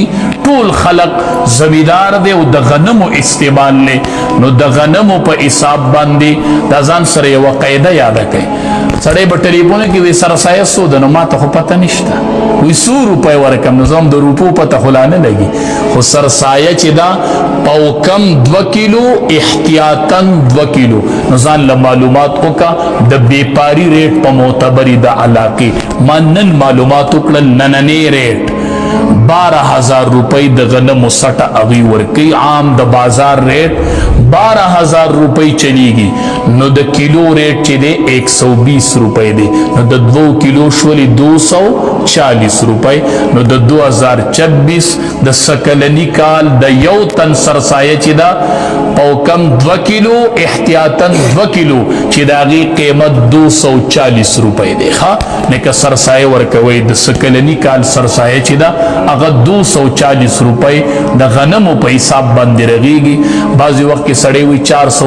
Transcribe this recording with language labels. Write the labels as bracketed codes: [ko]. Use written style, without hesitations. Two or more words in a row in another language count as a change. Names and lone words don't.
[ps] ټول خلق زمیدار دی او د غنمو استعمال نه نو د غنمو په حساب باندې دا ځان سره یوه قاعده یاده کوي سړی به ټلیفون کې وي سرسایه څو ده نو ما ته خو پته نشته وایي 100 روپۍ ورکړم نو زه هم د روپو پته خو لا نه لګي خو سرسایه چې دا پوکم 2 کیلو احتیاطاً 2 کیلو نو ځان له معلومات وکړه د بیپاري ریټ په معتبري د علاقې ما نن معلومات وکړل نننی ریټ 12,000 روپۍ د غنمو سټه هغوی ورکوي عام د بازار ریټ 12,000 روپۍ چلیږي نو د کیلو ریټ چې دی 120 روپۍ دي नو د 2 किलो شولی 240 रुपए نو د 2026 د سکلنی کال د یو تن سرسایه چې دا او کم 2 کیلو احتیاطاً 2 کیلو چې دا غي قیمت 240 روپے دی ها نه سرسایه ورکوي د سکلنی کال سرسایه چې دا هغه 240 روپے د غنمو په حساب باندې رغيږي بعضی وخت کې سړی وي 400